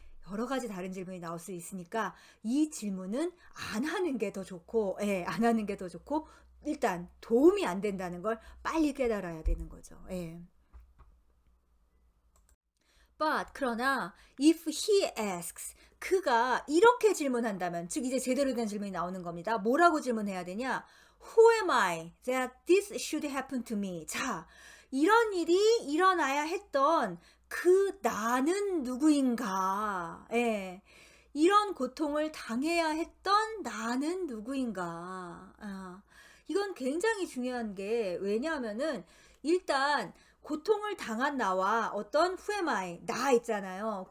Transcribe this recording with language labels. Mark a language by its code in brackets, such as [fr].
[ko] 여러 가지 다른 질문이 나올 수 있으니까 이 질문은 안 하는 게 더 좋고, 예, 안 하는 게 더 좋고, 일단 도움이 안 된다는 걸 빨리 깨달아야 되는 거죠. 예. 그러나 [en] if he asks [ko] 그가 이렇게 질문한다면 즉 이제 제대로 된 질문이 나오는 겁니다. 뭐라고 질문해야 되냐? [en] Who am I that this should happen to me? [ko] 자, 이런 일이 일어나야 했던 그 나는 누구인가? 예. 이런 고통을 당해야 했던 나는 누구인가? 이건 굉장히 중요한 게 왜냐하면은 일단 고통을 당한 나와 어떤 [en] who am I [ko] 나 있잖아요.